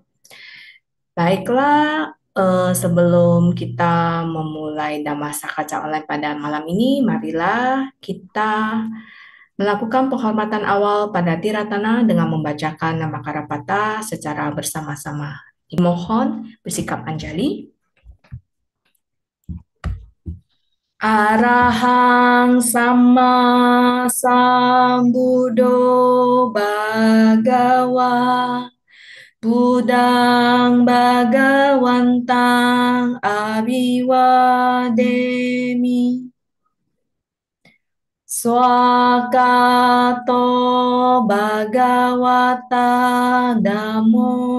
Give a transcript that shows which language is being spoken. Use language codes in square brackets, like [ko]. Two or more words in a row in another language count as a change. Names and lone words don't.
[id] Baiklah, sebelum kita memulai Damasa Kaca Online pada malam ini, marilah kita melakukan penghormatan awal pada Tiratana dengan membacakan nama Karapata secara bersama-sama. Dimohon bersikap anjali. [pi] Arahang sama sambudo bhagawa Budang Bhagawantang Abiwademi Swakato Bhagawata Dhammo